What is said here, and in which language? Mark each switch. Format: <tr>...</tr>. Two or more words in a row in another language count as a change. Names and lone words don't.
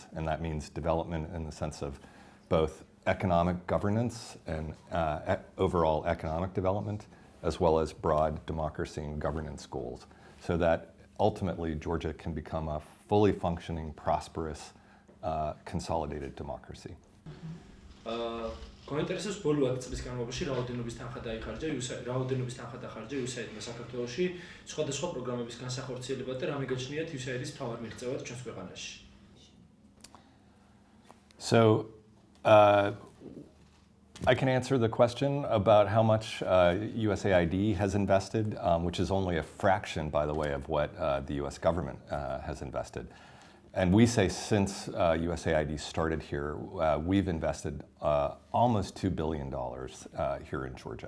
<en>And that means development in the sense of both economic governance and overall economic development, as well as broad democracy and governance goals, so that ultimately Georgia can become a fully functioning, prosperous, consolidated democracy.</en> <ka>Გვაინტერესებს ბოლო 10 წლის განმავლობაში რაოდენობის თანხა დაიხარჯა USAID-მა საქართველოში სხვადასხვა პროგრამების განსახორციელებად და რა მიგაჩნიათ USAID-ის მთავარ მიღწევად ჩვენს ქვეყანაში.</ka> <en>So I can answer the question about how much USAID has invested, which is only a fraction, by the way, of what the US government has invested. And we say since USAID started here, we've invested almost $2 billion here in Georgia.</en>